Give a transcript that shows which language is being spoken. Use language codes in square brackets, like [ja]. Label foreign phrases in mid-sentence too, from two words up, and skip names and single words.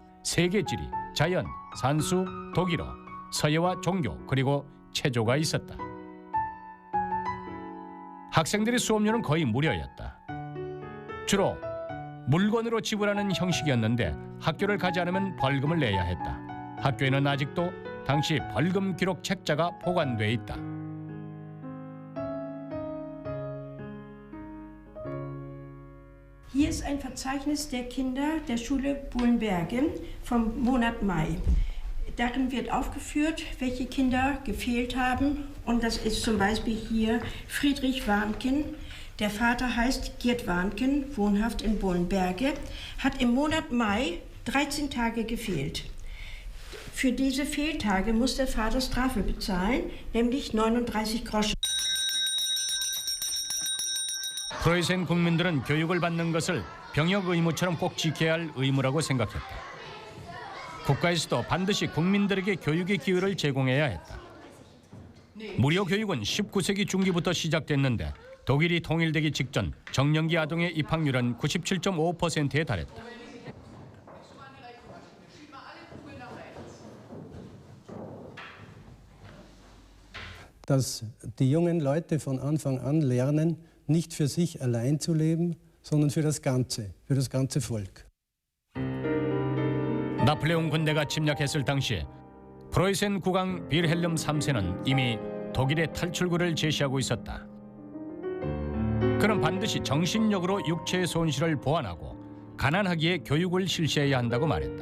[ko] 세계지리, 자연, 산수, 독일어, 서예와 종교, 그리고 체조가 있었다. 학생들의 수업료는 거의 무료였다. 주로 물건으로 지불하는 형식이었는데 학교를 가지 않으면 벌금을 내야 했다. 학교에는 아직도 당시 벌금 기록 책자가 보관돼 있다. [de] Hier ist ein Verzeichnis der Kinder der Schule Bohlenberge vom Monat Mai. Darin wird aufgeführt, welche Kinder gefehlt haben. Und das ist zum Beispiel hier Friedrich Warnken. Der Vater heißt Gerd Warnken, wohnhaft in Bohlenberge, hat im Monat Mai 13 Tage gefehlt. Für diese Fehltage muss der Vater Strafe bezahlen, nämlich 39 Groschen. [ko] 프로이센 국민들은 교육을 받는 것을 병역 의무처럼 꼭 지켜야 할 의무라고 생각했다. 국가에서도 반드시 국민들에게 교육의 기회를 제공해야 했다. 무료 교육은 19세기 중기부터 시작됐는데 독일이 통일되기 직전 정년기 아동의 입학률은 97.5%에 달했다. [de] Dass die jungen Leute von Anfang an lernen, nicht für sich allein zu leben, sondern für das ganze Volk. [ko] 나폴레옹 군대가 침략했을 당시 프로이센 국왕 빌헬름 3세는 이미 독일의 탈출구를 제시하고 있었다. 그는 반드시 정신력으로 육체의 손실을 보완하고 가난하기에 교육을 실시해야 한다고 말했다.